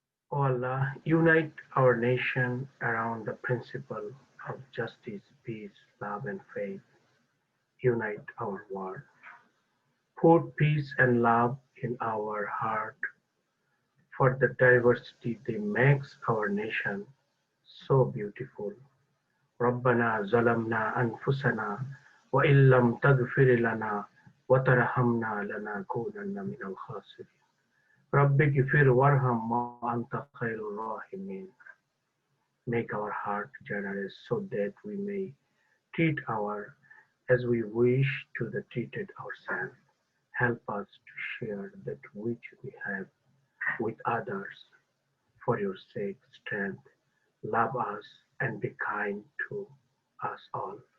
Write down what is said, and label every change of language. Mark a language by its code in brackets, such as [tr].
[en] O Allah, unite our nation around the principle of justice, peace, love, and faith. Unite our world. Put peace and love in our heart, for the diversity that makes our nation so beautiful. [ar] ربنا ظلمنا أنفسنا وإن لم تغفر لنا وترحمنا لنكونن من الخاسرين. رب اغفر وارحم وأنت خير الراحمين. [en] Make our heart generous so that we may treat as we wish to be treated ourselves. Help us to share that which we have with others. For your sake, strength, love us and be kind to us all.